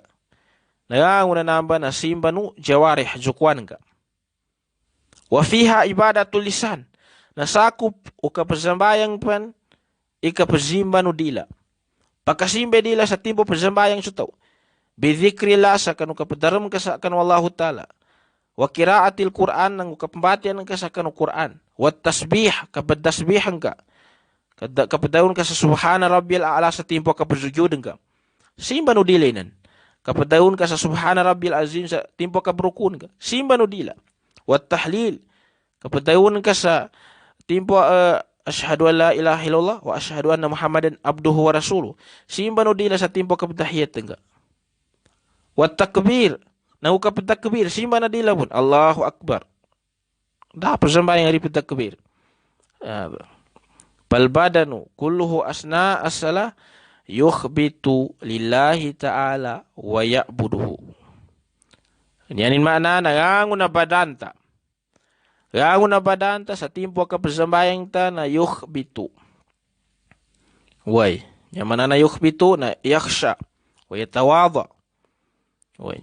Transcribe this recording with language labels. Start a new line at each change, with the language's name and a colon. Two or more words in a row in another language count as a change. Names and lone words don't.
Maranao: Nanganguna namba na simba no jawarih zukwan ka.
Arabic: وفيها عبادة اللسان.
Maranao: Nasakop o kapasambayang pan ikapazimba no dila. Pagkasimba dila sa timpo pasambayang sutaw. Bidhikrillah sa kanu kapadaram ka sa kanu
Arabic: الله تعالى. وقراءة القرآن
Maranao: ng kapambatian ka sa kanu Quran.
Arabic: والتسبيح
Maranao: kapadasbihan ka. Kapadayon ka sa
Arabic: سبحان ربي الأعلى
Maranao: sa timpo kapasujudan ka. Simba no dila inan. Kapadayon ka sa
Arabic: سبحان ربي العظيم
Maranao: sa timpo kabrukun ka. Simba no dila.
Arabic: والتهليل.
Maranao: Kapadayon ka sa timpo
Arabic: أشهد أن لا إله إلا الله وأشهد أن محمدا عبده ورسوله.
Maranao: Simba no dila sa timpo kapatahiyat ka.
Arabic: والتكبير.
Maranao: Na uka takbir. Simba na dila pun.
Arabic: الله أكبر.
Maranao: Dah persembahyang hari takbir.
Arabic: بل بدنه كله أثناء الصلاة يخبت لله تعالى ويعبده.
Maranao: Yanin makna na rangun na badanta. Rangun na badanta sa timpo ka persembahyang ta na yukhbitu. Way. Yang mana na yukhbitu na
Arabic: يخشى ويتواضع. Way.